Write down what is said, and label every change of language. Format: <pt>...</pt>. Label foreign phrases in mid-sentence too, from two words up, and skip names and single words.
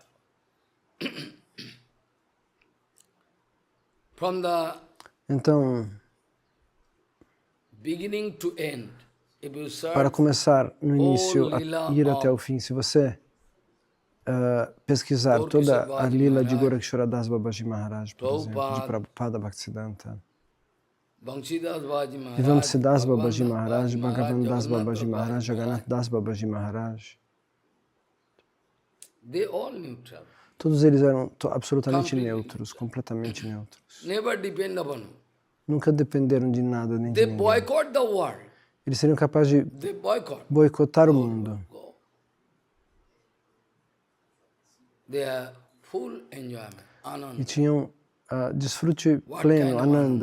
<pt>Então, para começar no início a ir até o fim, se você pesquisar toda a lila de Gorakshara Das Babaji Maharaj, por exemplo, de Prabhupada Bhaktisiddhanta, Vamsi Das Babaji Maharaj, Bhagavan Das Babaji Maharaj, Jagannath Das Babaji Maharaj, todos eles eram absolutamente neutros, completamente neutros. Nunca dependeram de nada nem de ninguém. Eles seriam capazes de boicotar o mundo. E tinham desfrute pleno, Ananda.</pt>